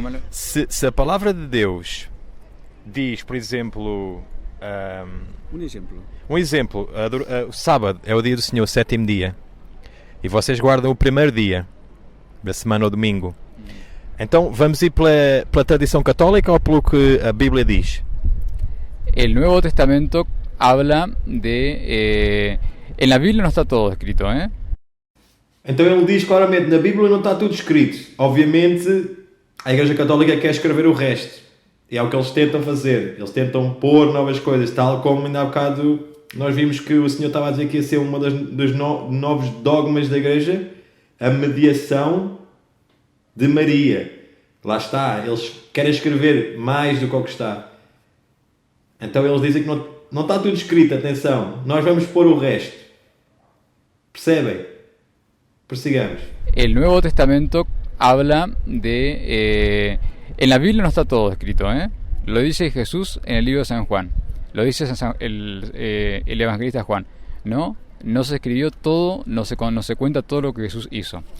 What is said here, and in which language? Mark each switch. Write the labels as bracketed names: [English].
[Portuguese] Se a palavra de Deus diz, por exemplo... Um exemplo. O sábado é o dia do Senhor, o 7º dia. E vocês guardam o primeiro dia da semana, ou domingo. Então, vamos ir pela tradição católica ou pelo que a Bíblia diz? [Spanish] El Nuevo Testamento habla de... en la Biblia no está todo escrito, ¿eh? [Portuguese] Então ele diz claramente, na Bíblia não está tudo escrito. Obviamente, a Igreja Católica quer escrever o resto. E é o que eles tentam fazer. Eles tentam pôr novas coisas, tal como ainda há bocado nós vimos que o Senhor estava a dizer que ia ser uma dos novos dogmas da Igreja, a mediação de Maria. Lá está, eles querem escrever mais do que o que está. Então eles dizem que não está tudo escrito, atenção, nós vamos pôr o resto. Percebem? Prossigamos. [Spanish] El Nuevo Testamento habla de... en la Biblia no está todo escrito, ¿eh? Lo dice Jesús en el libro de San Juan. Lo dice el evangelista Juan. No se escribió todo, no se cuenta todo lo que Jesús hizo.